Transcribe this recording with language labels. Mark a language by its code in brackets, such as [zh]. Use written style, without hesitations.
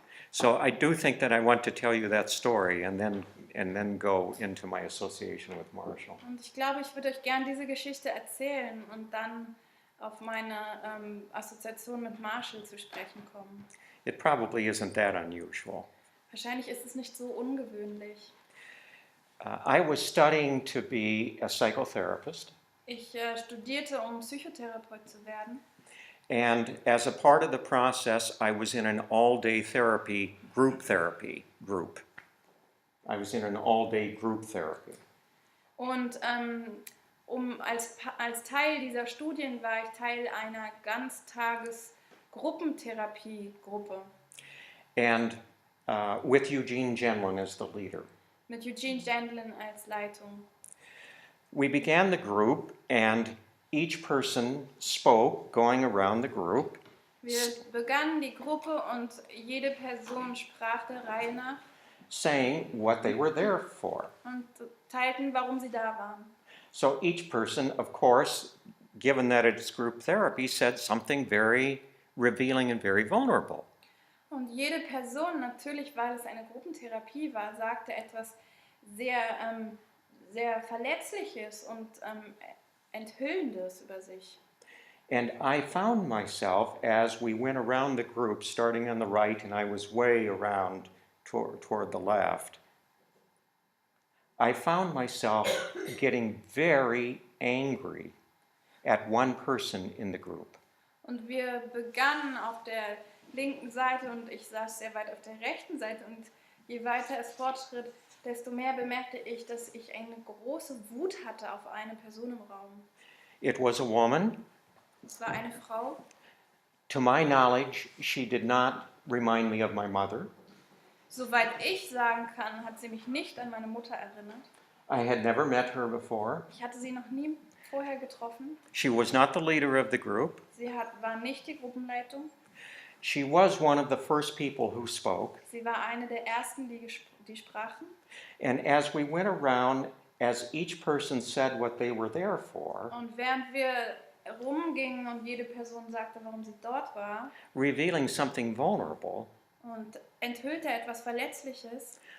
[en] So I do think that I want to tell you that story and then go into my association with Marshall. [de] Und ich glaube, ich würde euch gerne diese Geschichte erzählen und dann auf meine Assoziation mit Marshall zu sprechen kommen. [en] It probably isn't that unusual. [de] Wahrscheinlich ist es nicht so ungewöhnlich. [en] I was studying to be a psychotherapist, [de] Ich studierte, um Psychotherapeut zu werden. [en] and as a part of the process, I was in an all-day therapy group. I was in an all-day group therapy. [de] Und als Teil dieser Studien war ich Teil einer Ganztages-Gruppentherapiegruppe [en] And with Eugene Genlin as the leader. [de] mit Eugene Genlin als Leitung. [en] We began the group, and each person spoke going around the group, [de] Wir begannen die Gruppe und jede Person sprach der Reihe nach [en] saying what they were there for. [de] und teilten, warum sie da waren. [en] So each person, of course, given that it's group therapy, said something very revealing and very vulnerable. [de] Und jede Person, natürlich, weil es eine Gruppentherapie war, sagte etwas sehr Verletzliches und Enthüllendes über sich. [en] And I found myself, as we went around the group, starting on the right, and I was way around toward the left, I found myself getting very angry at one person in the group. [de] Und wir begannen auf der linken Seite und ich saß sehr weit auf der rechten Seite. Und je weiter es fortschritt, desto mehr bemerkte ich, dass ich eine große Wut hatte auf eine Person im Raum. [en] It was a woman. [de] Es war eine Frau. [en] To my knowledge, she did not remind me of my mother. [de] Soweit ich sagen kann, hat sie mich nicht an meine Mutter erinnert. [en] I had never met her before. [de] Ich hatte sie noch nie vorher getroffen. [en] She was not the leader of the group. [de] War nicht die Gruppenleitung. [en] She was one of the first people who spoke. [de] Sie war eine der ersten, die sprachen. [en] And as we went around, as each person said what they were there for, [de] Und während wir rumgingen und jede Person sagte, warum sie dort war, [en] revealing something vulnerable, [de] und enthüllte etwas Verletzliches,